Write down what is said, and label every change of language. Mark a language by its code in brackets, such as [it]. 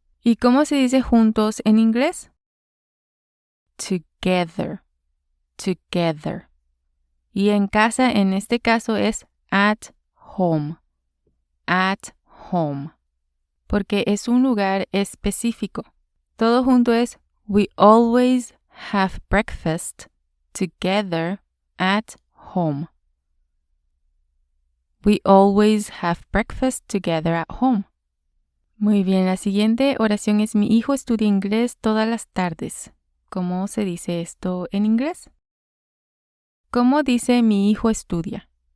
[es] ¿Y cómo se dice juntos en inglés? [en] Together. Together. [es] Y en casa, en este caso, es [en] at home. At home. [es] Porque es un lugar específico. Todo junto es [en] we always have breakfast together at home. We always have breakfast together at home. [es] Muy bien, la siguiente oración es mi hijo estudia inglés todas las tardes. ¿Cómo se dice esto en inglés? ¿Cómo dice mi hijo estudia?